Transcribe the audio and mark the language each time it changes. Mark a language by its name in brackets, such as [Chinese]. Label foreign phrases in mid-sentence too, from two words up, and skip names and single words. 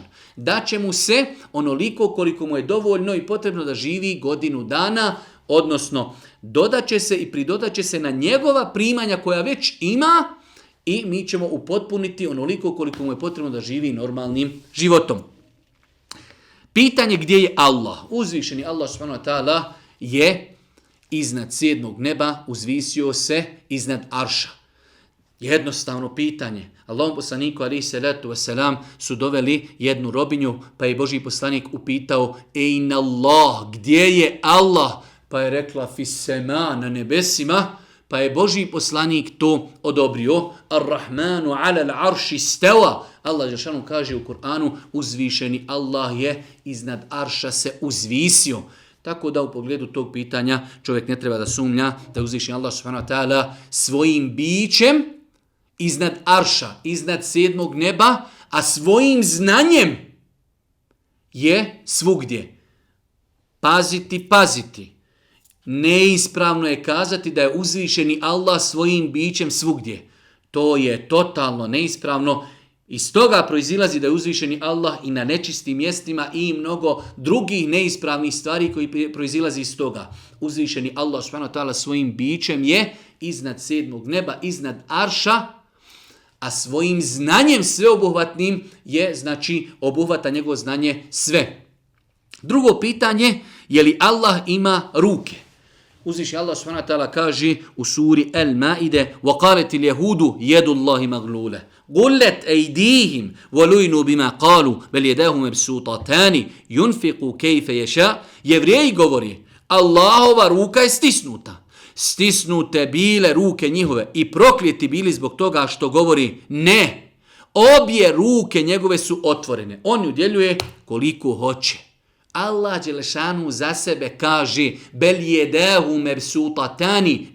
[Bosnian] Daće mu se onoliko koliko mu je dovoljno i potrebno da živi godinu dana, odnosno dodat će se i pridodat će se na njegova primanja koja već ima i mi ćemo upotpuniti onoliko koliko mu je potrebno da živi normalnim životom. Pitanje gdje je Allah? Uzvišeni Allah [Arabic] سبحانه وتعالى [Bosnian] je iznad 7. neba, uzvisio se iznad arša. Jednostavno pitanje. Allahom poslaniku [Arabic] عليه الصلاة والسلام [Bosnian] su doveli jednu robinju, pa je Božji poslanik upitao: [Arabic] أين الله, [Bosnian] gdje je Allah? Pa je rekla fissema, na nebesima, pa je Božji poslanik to odobrio. [Arabic] الرحمن على العرش استوى. الله جل شأنه [Bosnian] kaže u Kur'anu, uzvišeni Allah je iznad arša se uzvisio. Tako da u pogledu tog pitanja čovjek ne treba da sumnja da uzvišeni Allah [Arabic] سبحانه وتعالى [Bosnian] svojim bićem iznad arša, iznad 7. neba, a svojim znanjem je svugdje. Paziti. Neispravno je kazati da je uzvišeni Allah svojim bićem svugdje. To je totalno neispravno. Iz toga proizilazi da je uzvišeni Allah i na nečistim mjestima i mnogo drugih neispravnih stvari koji proizilazi iz toga. Uzvišeni Allah [Arabic] سبحانه وتعالى [Bosnian] svojim bićem je iznad 7. neba, iznad arša, a svojim znanjem sveobuhvatnim je, znači, obuhvata njegovo znanje sve. Drugo pitanje, je li Allah ima ruke? Uzvišeni Allah [Arabic] سبحانه وتعالى [Bosnian] kaže u suri Al-Maide: [Arabic] وَقَالَتِ الْيَهُودُ يَدُ اللَّهِ مَغْلُولَ غُلَّتْ أَيْدِيهِمْ وَلُيْنُوا بِمَا قَالُوا بَلْ يَدَاهُ مَبْسُوطَتَانِ يُنْفِقُ كَيْفَ يَشَاءُ. [Bosnian] Jevreji govori: Allahova ruka je stisnuta. Stisnute bile ruke njihove i prokljeti bili zbog toga što govori ne. Obje ruke njegove su otvorene. On udjeljuje koliko hoće. Allah dželešanu za sebe kaže: [Arabic] بل يداه مبسوطتان.